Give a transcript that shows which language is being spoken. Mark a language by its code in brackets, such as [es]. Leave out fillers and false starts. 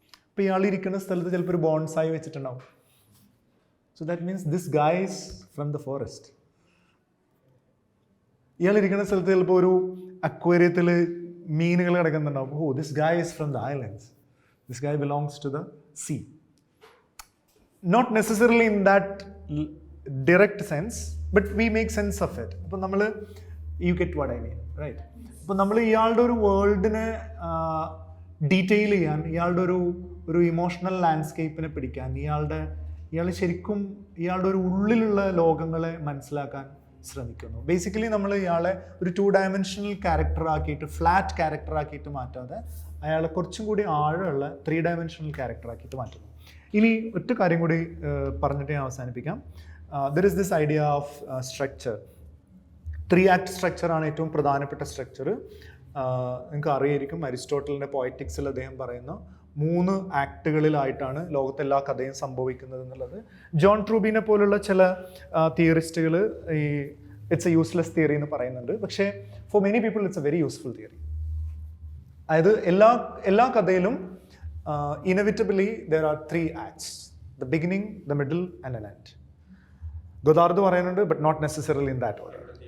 [ml] അപ്പോൾ ഇയാൾ ഇരിക്കുന്ന സ്ഥലത്ത് ചിലപ്പോൾ ഒരു ബോൺസായി വെച്ചിട്ടുണ്ടാവും. [en] So that means this guy is from the forest. [ml] ഇയാൾ ഇരിക്കുന്ന സ്ഥലത്ത് ചിലപ്പോൾ ഒരു അക്വേറിയത്തിൽ മീനുകൾ കിടക്കുന്നുണ്ടാവും. [en] Oh, this guy is from the islands, this guy belongs to the sea. Not necessarily in that direct sense, but we make sense of it. [ml] അപ്പോൾ നമ്മൾ, [en] you get what I mean, right? [ml] അപ്പോൾ നമ്മൾ ഇയാളുടെ ഒരു വേൾഡിനെ ഡീറ്റെയിൽ ചെയ്യാൻ, ഇയാളുടെ ഒരു emotional ലാൻഡ്സ്കേപ്പിനെ പിടിക്കാൻ, ഇയാൾ ശരിക്കും ഇയാളുടെ ഒരു ഉള്ളിലുള്ള ലോകങ്ങളെ മനസ്സിലാക്കാൻ ശ്രമിക്കുന്നു. ബേസിക്കലി നമ്മൾ ഇയാളെ ഒരു 2 ഡയമെൻഷണൽ ക്യാരക്ടറാക്കിയിട്ട്, ഫ്ലാറ്റ് ക്യാരക്ടറാക്കിയിട്ട് മാറ്റാതെ അയാളെ കുറച്ചും കൂടി ആഴമുള്ള 3 ഡയമെൻഷണൽ ക്യാരക്ടറാക്കിയിട്ട് മാറ്റുന്നു. ഇനി ഒറ്റ കാര്യം കൂടി പറഞ്ഞിട്ട് ഞാൻ അവസാനിപ്പിക്കാം. [en] There is this idea of structure. [ml] 3-act structure ആണ് ഏറ്റവും പ്രധാനപ്പെട്ട സ്ട്രക്ചർ. നിങ്ങൾക്ക് അറിയായിരിക്കും, അരിസ്റ്റോട്ടലിൻ്റെ പോയറ്റിക്സിൽ അദ്ദേഹം പറയുന്ന 3 ആക്ടുകളിലായിട്ടാണ് ലോകത്തെല്ലാ കഥയും സംഭവിക്കുന്നത് എന്നുള്ളത്. ജോൺ ട്രൂബിനെ പോലുള്ള ചില തിയറിസ്റ്റുകൾ ഈ [en] it's a useless theory [ml] എന്ന് പറയുന്നുണ്ട്. [en] പക്ഷേ for many people it's a very useful theory. [ml] അതായത് എല്ലാ കഥയിലും [en] Inevitably there are 3 acts: the beginning, the middle and an end. Godard പറയുന്നുണ്ട്, but not necessarily in that order.